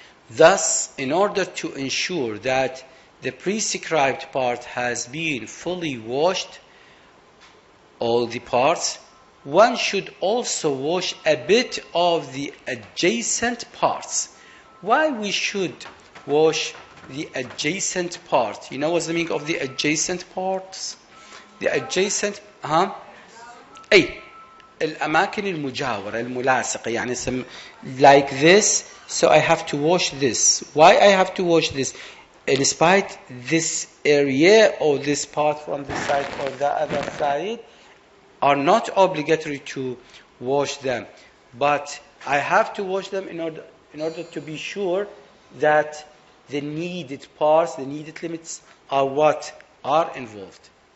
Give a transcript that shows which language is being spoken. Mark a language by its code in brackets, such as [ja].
[en] Thus, in order to ensure that the prescribed part has been fully washed, all the parts, one should also wash a bit of the adjacent parts. Why we should wash the adjacent part? You know what's the meaning of the adjacent parts? The adjacent, [ar] أي الأماكن المجاورة الملاصقة يعني [en] like this. So I have to wash this. Why I have to wash this? In spite this area or this part from this side or the other side are not obligatory to wash them, but I have to wash them in order to be sure that the needed parts, the needed limits are what are involved.